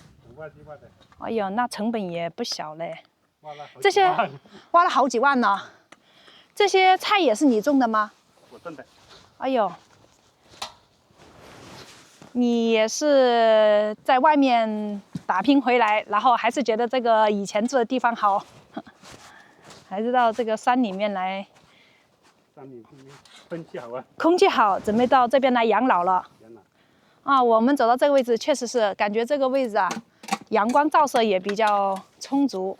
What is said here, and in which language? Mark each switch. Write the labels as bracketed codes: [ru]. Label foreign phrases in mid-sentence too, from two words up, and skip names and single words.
[zh] 挖機挖的。哎呦，那成本也不小嘞。挖了好幾萬。這些挖了好幾萬呢。這些菜也是你種的嗎？我種的。哎呦。你也是在外面打拼回來，然後還是覺得這個以前住的地方好，還是到這個山裡面來。山裡面空氣好啊。空氣好，準備到這邊來養老了。養老。啊，我們走到這個位置，確實是感覺這個位置啊，陽光照射也比較充足。